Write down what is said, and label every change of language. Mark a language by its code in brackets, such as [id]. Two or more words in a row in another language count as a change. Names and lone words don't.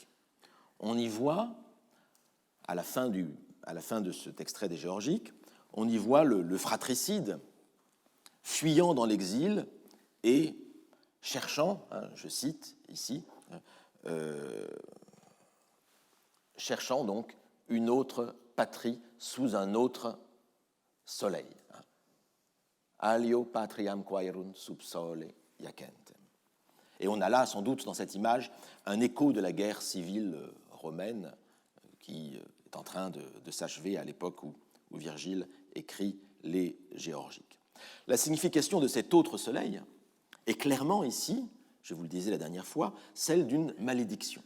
[fr] On y voit, à la fin de cet extrait des Géorgiques, on y voit le fratricide fuyant dans l'exil et cherchant, je cite ici, cherchant donc une autre patrie sous un autre soleil. [la] Alio patriam quaerunt sub sole iacentem. [fr] Et on a là, sans doute, dans cette image, un écho de la guerre civile romaine qui est en train de s'achever à l'époque où Virgile écrit les Géorgiques. La signification de cet autre soleil est clairement ici, je vous le disais la dernière fois, celle d'une malédiction.